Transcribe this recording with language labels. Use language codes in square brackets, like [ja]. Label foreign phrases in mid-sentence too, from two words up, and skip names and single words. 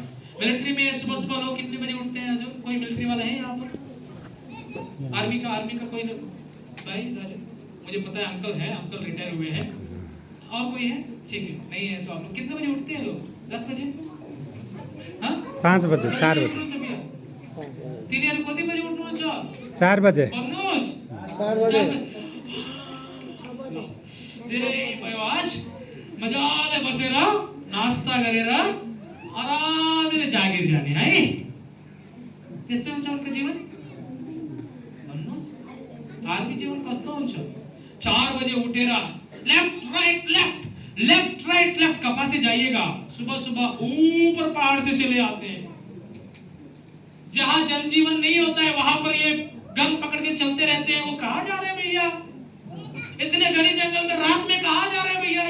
[hi] मिलिट्री में सुबह सुबह लोग कितने बजे उठते हैं? जो कोई मिलिट्री वाला है यहाँ पर, आर्मी का कोई भाई, मुझे पता है अंकल है, अंकल रिटायर हुए हैं, और कोई है? ठीक है, नहीं है तो आप लोग कितने बजे उठते हैं? लोग 10 बजे, हाँ 5 बजे, 4 बजे, 3 [ne] कति बजे उठ्नु हुन्छ? [hi] 4 बजे, 4 बजे। [ne] धेरै भयो, आज मजाले बसेर नास्ता गरेर आरामले जागिर जाने है, त्यस्तै हुन्छ उनको जीवन। आर्मी जीवन कस्तो हुन्छ? [hi] 4 बजे उठेर [en] left right [hi] कपा से जाइएगा, सुबह सुबह ऊपर पहाड़ से चले आते हैं। जहां जनजीवन नहीं होता है वहां पर ये गन पकड़ के चलते रहते हैं। वो कहां जा रहे हैं भैया, इतने घने जंगल में रात में कहां जा रहे हैं भैया?